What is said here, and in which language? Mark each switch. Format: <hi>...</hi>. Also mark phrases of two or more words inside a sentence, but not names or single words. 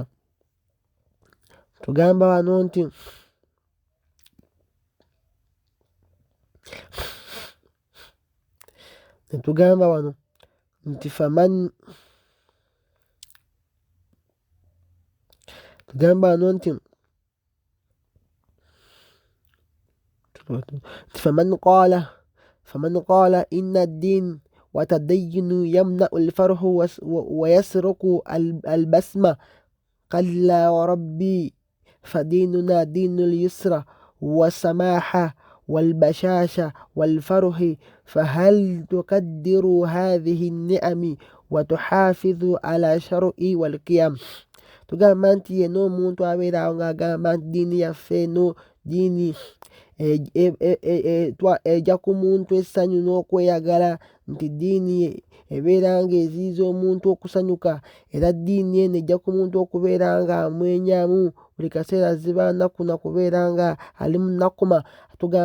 <lg>Tugamba wano nti netugamba wano nti tugamba wano nti</lg> <ar>فمن قال إن الدين والتدين يمنع الفرح ويسرق البسمة كلا وربي فديننا دين اليسر والسماحة والبشاشة والفرح فهل تقدر هذه النعم وتحافظ على شرع والقيم.</ar> <lg>Tugamba nti yena omuntu abeera awo ng'agamba nti diini yaffe eno diini ejja ku muntu essanyu n'okweyagala, nti diini ebeera nga eziyiza omuntu okusanyuka, era diini eno ejja ku muntu okubeera nga amwenyamu buli kaseera ziba nnaku na kubeera nga ali mu nnakuma.</lg>